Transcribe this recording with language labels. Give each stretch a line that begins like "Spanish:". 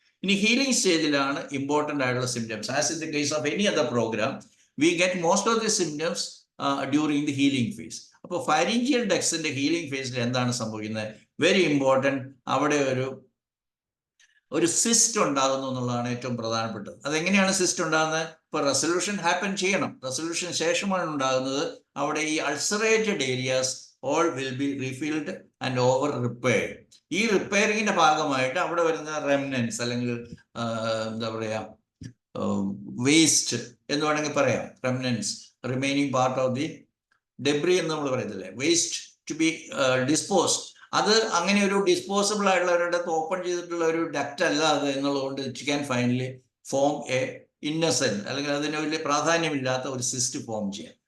Malayalam: ഇനി ഹീലിംഗ് സ്റ്റേജിലാണ് ഇമ്പോർട്ടൻ്റ് ആയിട്ടുള്ള symptoms.
English: As in the case of any other programme, we get most of the symptoms during the healing phase.
Malayalam: അപ്പോൾ pharyngeal ഡക്സിന്റെ healing ഫേസിൽ എന്താണ് സംഭവിക്കുന്നത്? Very important, അവിടെ ഒരു സിസ്റ്റ് ഉണ്ടാകുന്നു എന്നുള്ളതാണ് ഏറ്റവും പ്രധാനപ്പെട്ടത്. അതെങ്ങനെയാണ് സിസ്റ്റ് ഉണ്ടാകുന്നത്? ഇപ്പോൾ റെസൊല്യൂഷൻ ഹാപ്പൻ ചെയ്യണം, റെസൊല്യൂഷൻ ശേഷമാണ് ഉണ്ടാകുന്നത്. അവിടെ ഈ
English: Ulcerated areas all will be refilled and over repaired.
Malayalam: ഈ റിപ്പയറിങ്ങിന്റെ ഭാഗമായിട്ട് അവിടെ വരുന്ന റെമിനൻസ് അല്ലെങ്കിൽ എന്താ പറയാ, വേസ്റ്റ് എന്ന് വേണമെങ്കിൽ പറയാം, റെമിനൻസ്,
English: remaining part of the debris
Malayalam: എന്ന് നമ്മൾ പറയത്തില്ലേ,
English: Waste to be disposed.
Malayalam: അത് അങ്ങനെ ഒരു ഡിസ്പോസിബിൾ ആയിട്ടുള്ള ഒരിടത്ത് ഓപ്പൺ ചെയ്തിട്ടുള്ള ഒരു ഡക്റ്റ് അല്ല അത് എന്നുള്ളതുകൊണ്ട്
English: it can finally form a innocent,
Malayalam: അല്ലെങ്കിൽ അതിന് വലിയ പ്രാധാന്യമില്ലാത്ത ഒരു സിസ്റ്റ് ഫോം ചെയ്യാം.